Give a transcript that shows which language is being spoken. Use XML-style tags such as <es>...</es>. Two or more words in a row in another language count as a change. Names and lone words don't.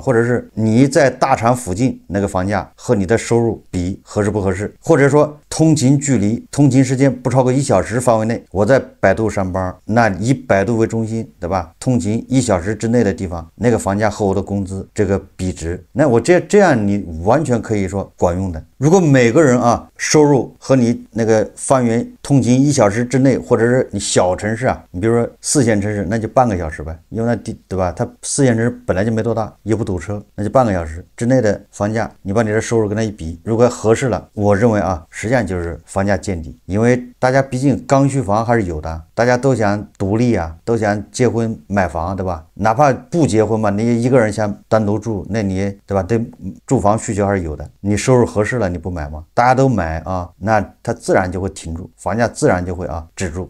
<zh>或者是你在大廠附近那個房價和你的收入比合適不合適，或者說通勤距離、通勤時間不超過1小時範圍內，我在百度上班，那以百度為中心，對吧？通勤1小時之內的地方，那個房價和我的工資這個比值，那我這樣你完全可以說管用的。如果每个人啊收入和你那个方圆通勤1小时之内，或者是你小城市啊，你比如说4线城市，那就半个小时呗，因为那对吧？它4线城市本来就没多大，也不堵车，那就半个小时之内的房价，你把你的收入跟它一比，如果合适了，我認為啊，實際上就是房價見底，因為大家畢竟剛需房還是有的，大家都想獨立啊，都想結婚買房，對吧？哪怕不結婚嘛，你一個人想單獨住，那你對吧？對住房需求還是有的，你收入合適了，你不買嗎？大家都買啊，那它自然就會停住，房價自然就會啊止住。</zh>